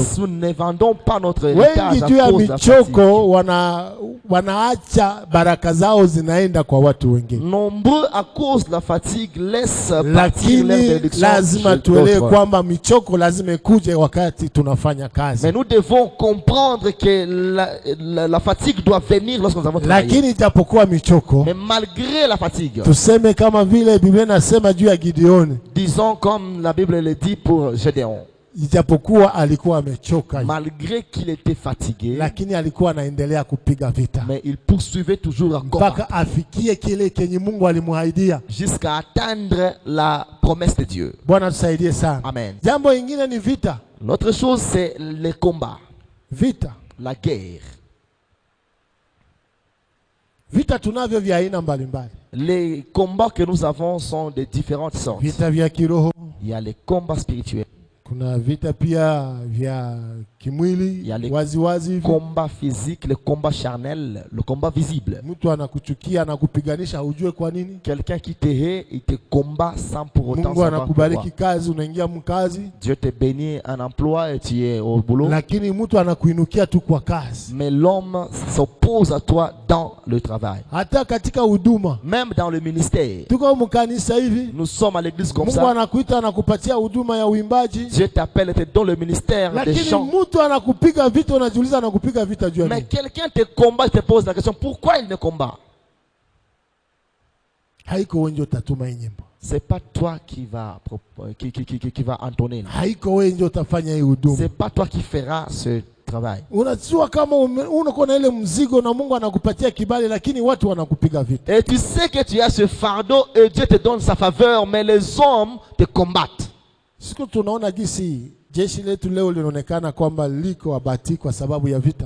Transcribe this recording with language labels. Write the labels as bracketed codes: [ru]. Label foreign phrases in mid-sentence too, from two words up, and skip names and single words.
[fr] Nous ne vendons pas notre héritage [sw] Wengi [fr] à [sw] juu ya [fr] cause de la fatigue. [sw] michoko wanaacha baraka zao zinaenda kwa watu wengine. [fr] Nombreux à cause de la fatigue laissent partir leur [sw] Lakini [fr] bénédiction [sw] lazima [fr] chez [sw] tuelewe [fr] d'autres. [sw] kwamba michoko lazima ikuje wakati tunafanya kazi. [fr] Mais nous devons comprendre que la fatigue doit venir lorsque nous avons travaillé. [sw] Lakini ijapokuwa michoko, [fr] Mais malgré la fatigue, [sw] tuseme kama vile Biblia inasema juu ya Gideoni, [fr] disons comme la Bible le dit pour Gédéon, [sw] ijapokuwa alikuwa amechoka, [fr] malgré qu'il était fatigué, [sw] lakini alikuwa anaendelea kupiga vita [fr] mais il poursuivait toujours à combattre [sw] mpaka afikie kile kenye Mungu alimwahidia. [fr] jusqu'à atteindre la promesse de Dieu. [sw] Bwana tusaidie sana. Amen. Jambo lingine ni vita. [fr] L'autre chose, c'est les combats, [sw] Vita. [fr] la guerre. [sw] Vita tunavyo vya aina mbalimbali. [fr] Les combats que nous avons sont de différentes sortes. [sw] Vita vya kiroho, [fr] Il y a les combats spirituels, [sw] kuna vita pia vya kimwili Yale- wazi wazi hivi. [fr] combat physique, le combat charnel, le combat visible. [sw] Mtu anakuchukia anakupiganisha, hujue kwa nini. [fr] Quelqu'un qui te hait, il te combat sans pour autant [sw] Mungu [fr] savoir [sw] anakubariki [fr] pourquoi. [sw] kazi, unaingia mkazi, [fr] Dieu te bénit un emploi et tu es au boulot. [sw] lakini mtu anakuinukia tu kwa kazi. [fr] Mais l'homme s'oppose à toi dans le travail. [sw] Hata katika huduma, [fr] Même dans le ministère. [sw] tuko mkanisa hivi, [fr] Nous sommes à l'église comme [sw] Mungu [fr] ça. [sw] anakuita anakupatia huduma ya uimbaji, [fr] Dieu t'appelle et te donne le ministère des [sw] lakini [fr] chants. [sw] mtu anakupiga vita, unajiuliza anakupiga vita juu ya [fr] Mais [sw] nini? [fr] quelqu'un te combat et te pose la question, pourquoi il me combat? [sw] Haiko wewe ndio utatuma hii nyimbo, [fr] C'est pas toi qui va entonner. là. [sw] haiko wewe ndio utafanya hii huduma. [fr] C'est pas toi qui feras ce travail. [sw] Unajua kama unakuwa na ile mzigo na Mungu anakupatia kibali, lakini watu wanakupiga vita. [fr] Et tu sais que tu as ce fardeau et Dieu te donne sa faveur, mais les hommes te combattent. [sw] Siku tunaona jinsi jeshi letu leo linaonekana kwamba liko abati kwa sababu ya vita,